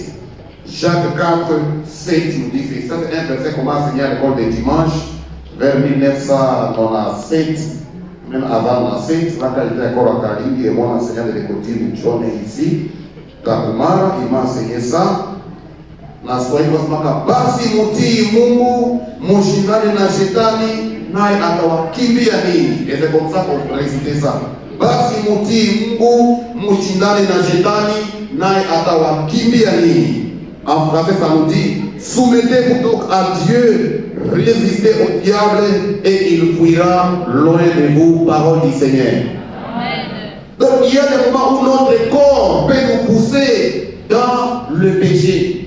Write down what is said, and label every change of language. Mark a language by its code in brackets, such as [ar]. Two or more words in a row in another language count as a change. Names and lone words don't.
[fr] Jacques 4, 7 nous dit, c'est un verset qu'on m'a enseigné à l'école des dimanches, vers 1997, même avant 97, là quand j'étais encore à Kalindi, et mon enseignant de l'école John est ici, Takumara, il m'a enseigné ça. [sw] Na Swahili wasemaka, basi mutii Mungu, mushindane na shetani, naye atawakimbia nini? [fr] Et c'est comme ça qu'on récite ça. [sw] Basi mutii Mungu, mushindane na shetani, naye atawakimbia nini? [fr] En français, ça nous dit, soumettez-vous donc à Dieu, résistez au diable et il fuira loin de vous, parole du Seigneur. Amen. Donc il y a des moments où notre corps peut nous pousser dans le péché.